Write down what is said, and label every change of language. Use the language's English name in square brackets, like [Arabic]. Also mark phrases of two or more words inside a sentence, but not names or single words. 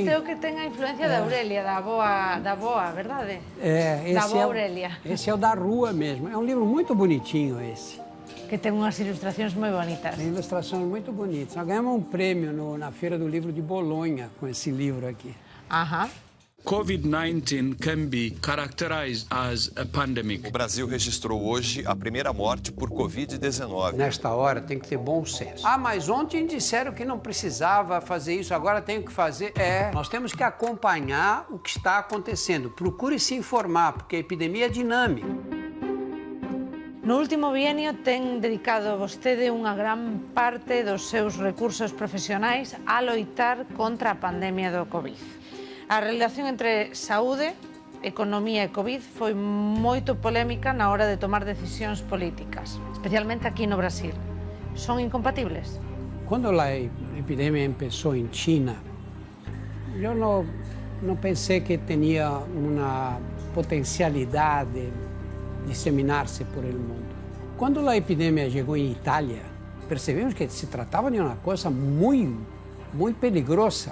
[Galician] Este é o que ten a influencia da Aurelia, da boa, verdade? Da boa Aurelia. [Portuguese] Esse é o da rua mesmo. É um livro muito bonitinho esse. Que tem umas ilustrações muito bonitas. Tem ilustrações muito bonitas. Nós ganhamos um prêmio na Feira do Livro de Bolonha com esse livro aqui. Aham. [English] COVID-19 can be characterized as a pandemic. [Portuguese] O Brasil registrou hoje a primeira morte por Covid-19. Nesta hora tem que ter bom senso. Mas ontem disseram que não precisava fazer isso, agora tem que fazer. Nós temos que acompanhar o que está acontecendo. Procure se informar, porque a epidemia é dinâmica. [Galician] No último bienio ten dedicado vostede unha gran parte dos seus recursos profesionais a loitar contra a pandemia do COVID. A relación entre saúde, economía e COVID foi moito polémica na hora de tomar decisións políticas, especialmente aquí no Brasil. Son incompatibles? [Portuguese] Quando a epidemia começou em China, eu não pensei que tinha uma potencialidade de disseminar-se por el mundo. Quando a epidemia chegou em Itália, percebemos que se tratava de uma coisa muito peligrosa.